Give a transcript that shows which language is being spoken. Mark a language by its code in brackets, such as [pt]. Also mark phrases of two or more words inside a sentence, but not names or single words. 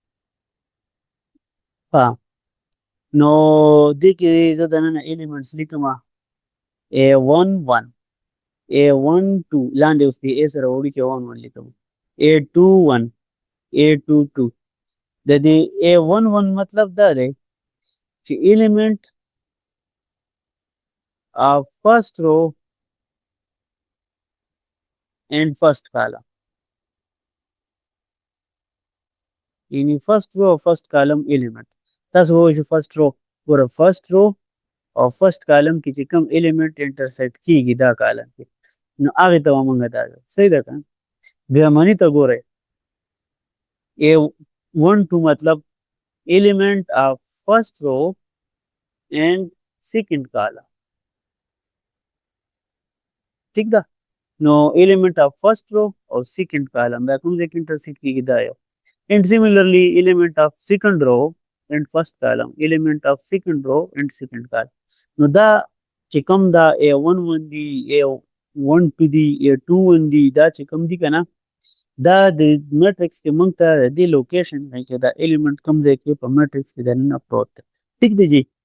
[ps] ها نو دې کې زه د نن الیمنټس لیکم A11 A12 لاندې اوس دی A سره وړي کې 11 لیکم A21 A22 د دې A11 مطلب دا دی چې element [en] of first row and first column [ps] یعنی [en] first row [ps] او [en] first column element [ps] تاسو وایئ چې [en] first row [ps] ګوره [en] first row [ps] او [en] first column [ps] کې چې کوم [en] element intersect [ps] کیږي دا کالم کې نو هغې ته به مونږ دا صحیح ده که بیا مني ته ګورئ [en] A12 مطلب element of first row and second column [ps] ٹھیک ده نو [en] element of first row او second column دا [ps] کوم ځای کې intersect کیږي دا یو [en] and similarly element of second row and first column element of second row and second column [ps] نو دا چې کوم دا A11 دی A12 دی A21 دی دا چې کوم دی کنه دا د میټرکس کې موږ ته د دې لوکیشن کې دا الیمنٹ کوم ځای کې په میټرکس کې دننه پروت دی ټیک دی جی